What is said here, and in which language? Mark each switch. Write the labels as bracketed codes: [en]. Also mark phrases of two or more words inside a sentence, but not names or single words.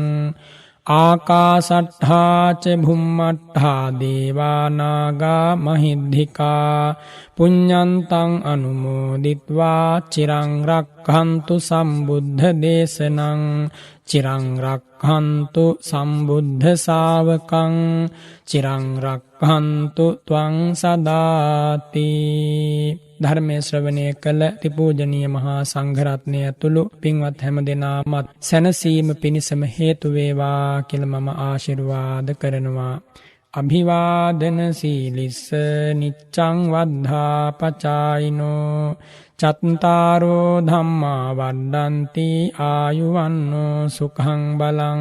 [pi] ආකාසට්ඨා ච භුම්මට්ඨා දේවානාගා මහිද්దికා පුඤ්ඤන්තං අනුමෝදිත්වා චිරං රක්ඛන්තු සම්බුද්ධ දේශනං. චිරං රක්ඛන්තු සම්බුද්ධ ශාවකං චිරං රක්ඛන්තු ත්වං සදාති. [si] ධර්මයේ ශ්‍රවණය කළ ත්‍රිපූජනීය මහා සංඝරත්නය ඇතුළු පින්වත් හැම දෙනාමත් සැනසීම පිණිසම හේතු වේවා කියලා මම ආශිර්වාද කරනවා. [pi] අභිවාදන සීලිස්ස නිච්ඡං වද්ධා පචායිනෝ චත්තාරෝ ධම්මා වඩ්ඩಂತಿ ආයුවන්නෝ සුඛං බලං.